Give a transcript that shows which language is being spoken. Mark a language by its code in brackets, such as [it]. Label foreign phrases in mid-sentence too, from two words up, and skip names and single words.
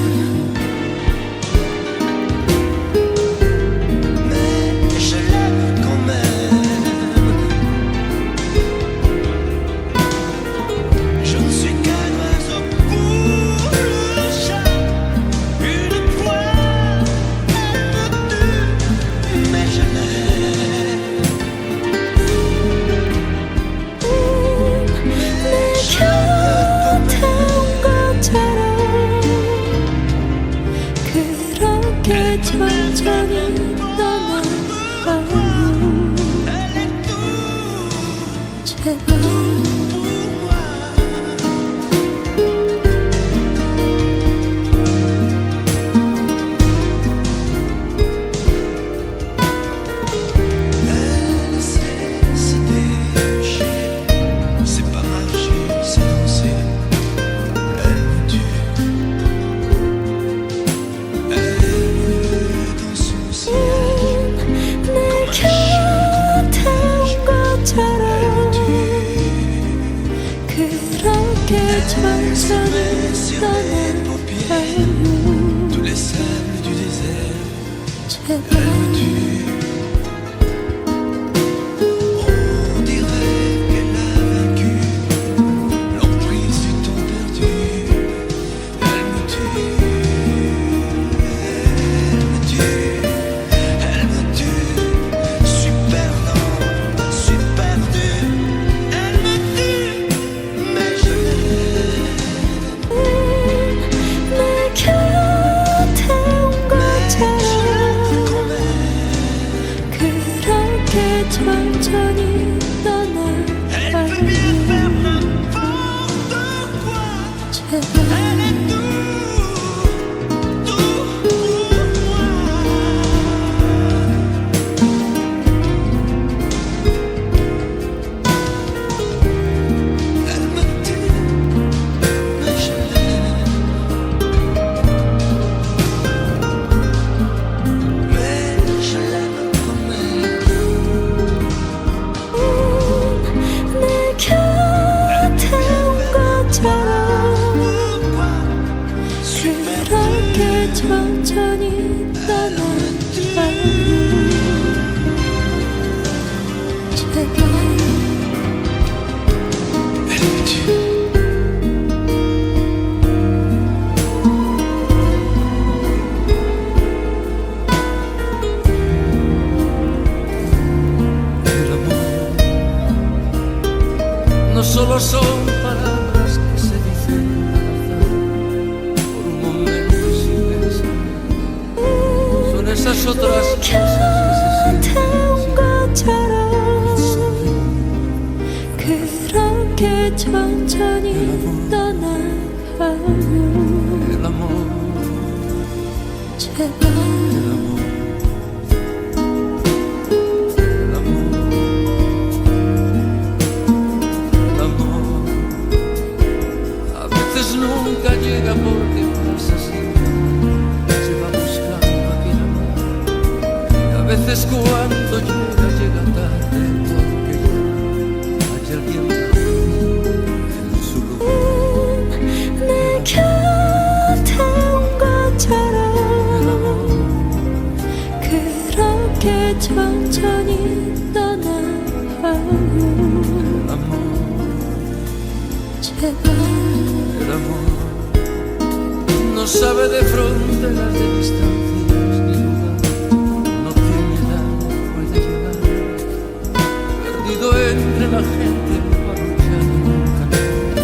[fr] Mais je l'aime quand même. Je ne suis qu'un oiseau pour le chat. Une poire, elle me tue, mais je l'aime. [ko] 내 곁에 온 것처럼 그렇게 천천히 떠나가요. [fr] Elle est tout [ko] 제발 [fr] pour moi. Elle sait se déchirer, c'est pas marcher, c'est danser. Elle me tue. Elle dans son sillage, [ko] 내 곁에 온 것처럼 그렇게 천천히 [fr] sur les paupières, [ko] 떠나가요. [fr] tous les sables du désert. [ko] 제발 [fr] On dirait qu'elle a vaincu l'emprise du temps perdu. Elle me tue, elle me tue, elle me tue. Je suis perdant, je suis perdu. Elle me tue, mais je l'aime. [ko] 내 곁에 온 것처럼 [fr] Quand même, [ko] 그렇게 천천히 [fr] elle peut [ko] 떠나가요. [fr] bien faire n'importe quoi. [ko] 제발 [fr] Elle est tout pour moi. Elle me tue, mais je l'aime. Mais je l'aime quand même. [ko] 내 곁에 온 것처럼 [fr] Pourquoi [ko] 그렇게 천천히 떠나가요. 제발 [fr] elle me tue? [es] El amor no solo son palabras que se dicen al azar por un momento sin pensar, son esas otras cosas que se [ko] 곁에 온 [es] sienten [ko] 것처럼 그렇게 천천히 떠나가요. [es] el amor, [ko] 제발 [es] el amor, el amor, el amor. A veces nunca llega porque pasa siempre, se va buscando a quien amar. Y a veces cuando llega, llega tarde porque ya hay alguien en su lugar. [ko] 내 곁에 온 것처럼 [es] El amor, [ko] 그렇게 천천히 떠나가요. [es] el amor, [ko] 제발 [es] el amor. No sabe de fronteras, de distancias ni lugar. No tiene edad, puede llegar. Perdido entre la gente, va luchando en un camino.